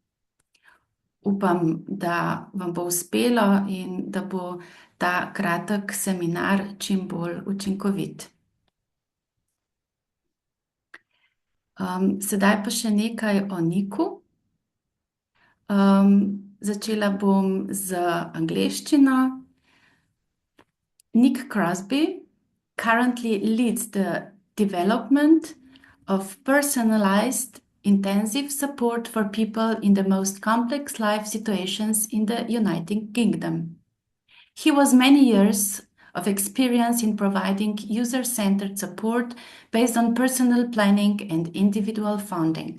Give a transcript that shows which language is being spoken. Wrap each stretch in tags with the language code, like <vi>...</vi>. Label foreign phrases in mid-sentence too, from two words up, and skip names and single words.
<sl>Upam, da vam bo uspelo in da bo ta kratek seminar čim bolj učinkovit. Sedaj pa še nekaj o Nicu. Začela bom z angleščino.</sl> <en>Nic Crosby currently leads the development of personalized intensive support for people in the most complex life situations in the United Kingdom. He has many years of experience in providing user-centered support based on personal planning and individual funding.</en>